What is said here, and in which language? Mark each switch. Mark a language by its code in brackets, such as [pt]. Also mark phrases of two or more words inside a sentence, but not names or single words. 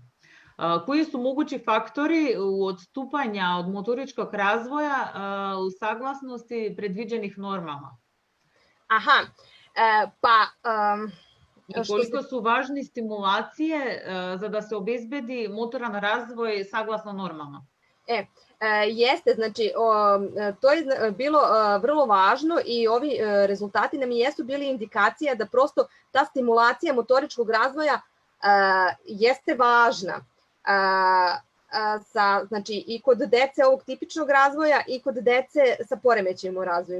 [sr] Кои су могучи фактори у одступања од моторичкog развоја у согласности предвидених нормама? Aha, И колико су важни стимулације за да се обезбеди моторан развој согласно нормама? Jeste, znači to je bilo vrlo važno i ovi rezultati nam jesu bili indikacija da prosto ta stimulacija motoričkog razvoja jeste važna. Znači i kod dece ovog tipičnog razvoja i kod dece sa poremećajima u razvoju.